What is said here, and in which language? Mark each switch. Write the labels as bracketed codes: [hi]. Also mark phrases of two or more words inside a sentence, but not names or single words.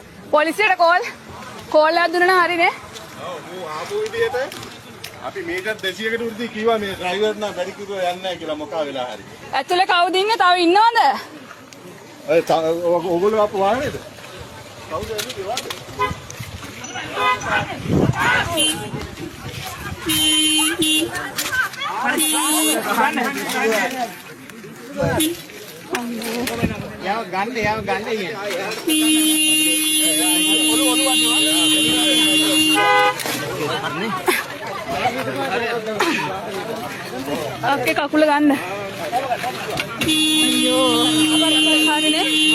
[si] පොලිසියට කෝල් එකක් දුන්නා නම් හරිනේ. ඔව් ආපු විදියට අපි මීටර් 200කට උඩදී කිව්වා මේ ඩ්‍රයිවර් නම් වැඩි කිව්ව යන්නේ නැහැ කියලා මොකා වෙලා හරි. ඇතුලේ කවුද ඉන්නේ? තව ඉන්නවද? ඕගොල්ලෝ ආපු වාහනේද? කවුද එන්නේ වාහනේ? याव गंडे ये ओके කකුල ගන්න. අයියෝ. හරිනේ.